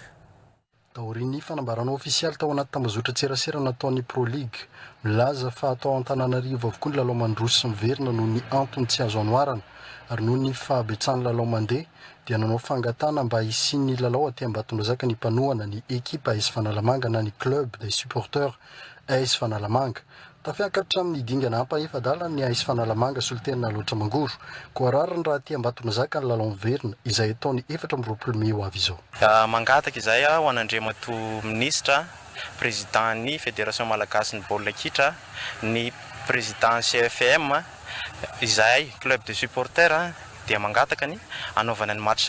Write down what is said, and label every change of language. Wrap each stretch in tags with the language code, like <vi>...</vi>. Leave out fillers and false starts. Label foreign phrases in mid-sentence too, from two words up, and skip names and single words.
<mg>Taoriany fanambarana ofisialy tao anaty tambazotra tserasera nataon'ny Pro League milaza fa atao Antananarivo avokoa ny lalao mandroso sy miverina noho ny antony tsy azo anoarana ary noho ny fahabetsahany lalao mandeha dia nanao fangatana mba hisiany lalao aty Ambatondrazaka ny mpanohana ny ekipa AS Fanalamanga na ny</mg> <fr>club des supporters</fr> <mg>AS Fanalamanga. Tafiakatra amin'ny dingana ampaefadala ny AS Fanalamanga solitena loatra mangoro koa rariny raha aty Ambatondrazaka ny lalao miverina izay ataony 24 Mei ho avy izao. Mangataka izay ho an'Andriamato ministra, président ny fédération malagasy ny baolina kitra, ny président CFM izahay</mg> <fr>club de supporter</fr> <mg>dia mangataka ny anaovana ny match</mg>